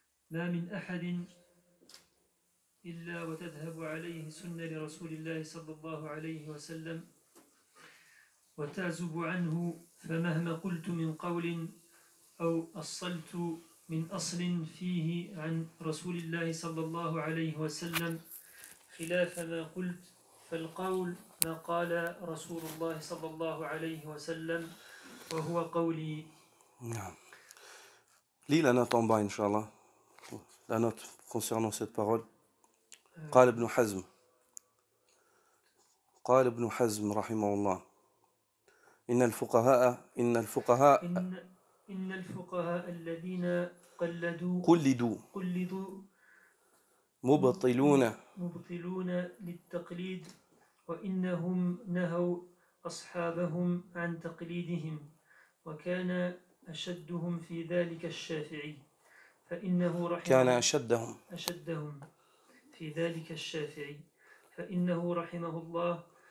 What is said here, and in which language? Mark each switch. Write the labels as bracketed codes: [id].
[ar] ما من أحد إلا وتذهب عليه سنة لرسول الله صلى الله عليه وسلم وتعزب عنه، فمهما قلت من قول أو أصلت من أصل فيه عن رسول الله صلى الله عليه وسلم خلاف ما قلت، فالقول ما قال رسول الله صلى الله عليه وسلم وهو قولي. [fr] نعم. Lis la note en bas, Inch'Allah. La note concernant cette parole. [ar] قال ابن حزم رحمه الله إن الفقهاء الذين قلدوا مبطلون للتقليد، وإنهم نهوا أصحابهم عن تقليدهم، وكان أشدهم في ذلك الشافعي، فإنه رحمه الله